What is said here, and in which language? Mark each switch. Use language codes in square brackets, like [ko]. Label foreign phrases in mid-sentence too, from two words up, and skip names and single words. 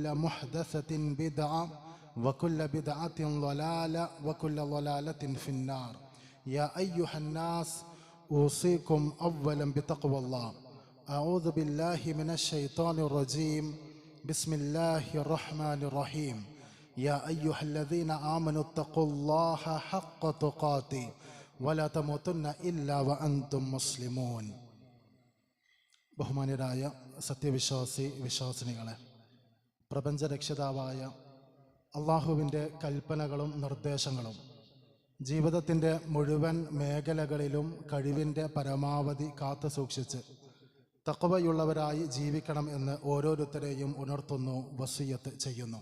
[ar] محدثة بدعة وكل بدعة ضلالة وكل ضلالة في النار يا أيها الناس أوصيكم أولا بتقوى الله أعوذ بالله من الشيطان الرجيم بسم الله الرحمن الرحيم يا أيها الذين آمنوا اتقوا الله حق تقاته ولا تموتن إلا وأنتم مسلمون [ml] ബഹുമാന്യരായ വിശ്വാസിനികളെ, പ്രപഞ്ചരക്ഷിതാവായ അള്ളാഹുവിൻ്റെ കൽപ്പനകളും നിർദ്ദേശങ്ങളും ജീവിതത്തിൻ്റെ മുഴുവൻ മേഖലകളിലും കഴിവിൻ്റെ പരമാവധി കാത്തു സൂക്ഷിച്ച് തഖ്വയുള്ളവരായി ജീവിക്കണം എന്ന് ഓരോരുത്തരെയും ഉണർത്തുന്നു, വസിയത്ത് ചെയ്യുന്നു.